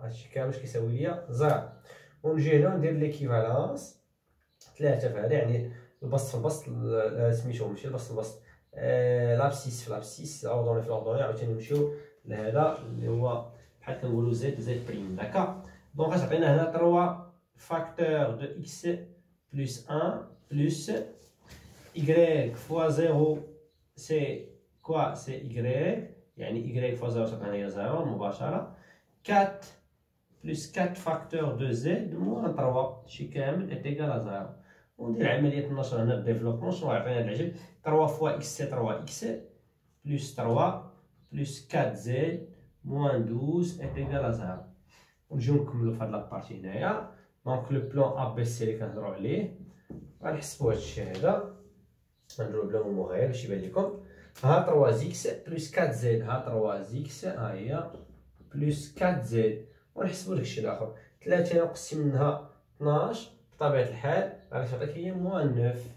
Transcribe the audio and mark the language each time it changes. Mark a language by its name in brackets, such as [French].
[Arabic] هادشي كامل واش كيساوي ليا 0. ونجي هنا وندير ليكيفالونس 3 في هذا يعني البسط في البسط سميتو ماشي البسط في البسط لابسيس في لابسيس اوردوني في الاوردوني. عاوتاني نمشيو لهذا اللي هو بحال كنقولو زد زد بريم. داكا. دونك غتعطينا هنا [French] 3 facteur de x plus 1 plus y fois 0 c'est quoi? C'est y [Arabic] يعني [French] y fois 0 [Arabic] تعطينا هي 0 مباشرة. [French] 4 plus 4 facteur de z moins 3 [Arabic] شي كامل [French] est égal à 0. [Arabic] وندير عملية النشر هنا الديفلوبمون. شنو غيعطينا هاد العجب؟ [French] 3 fois x c'est 3x plus 3 plus 4z moins 12 est égal à 0. [Arabic] ونجيو نكملو في هاد لابارتي هنايا. دونك لو بلون ا بي سي اللي كنهضرو عليه غنحسبو هادشي هذا. غنديرو بلا مغير باش يبان لكم. ها 3 زيكس بلس 4 زد. ها 3 زيكس ها هي بلس 4 زد. ونحسبو داكشي الاخر 3 نقسم منها 12 بطبيعه الحال غادي تعطيك هي موان 9.